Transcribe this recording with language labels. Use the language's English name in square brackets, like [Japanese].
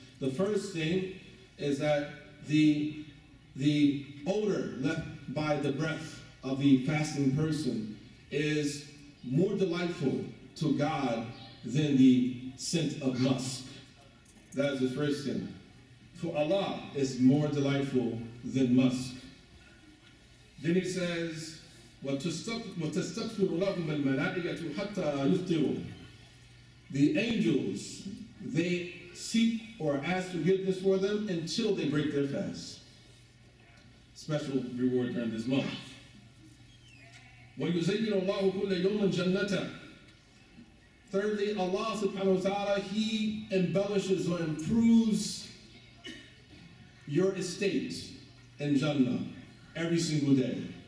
[English] The first thing is that the odor left by the breath of the fasting person is more delightful to God than the scent of musk. That is the first thing. For Allah, it's more delightful than musk. Then he says, [Arabic] وَتَسْتَغْفِرُ لَهُمَ الْمَلَائِكَةُ حَتَّى يُفْطِرُوا. [English] The angels, they seek or ask forgiveness for them until they break their fast. Special reward during this month. [Arabic] وَيُزَيِّنُ اللَّهُ كُلَّ يَوْمٍ جَنَّةً. [English] Thirdly, Allah subhanahu wa ta'ala, He embellishes or improves your estate in Jannah every single day.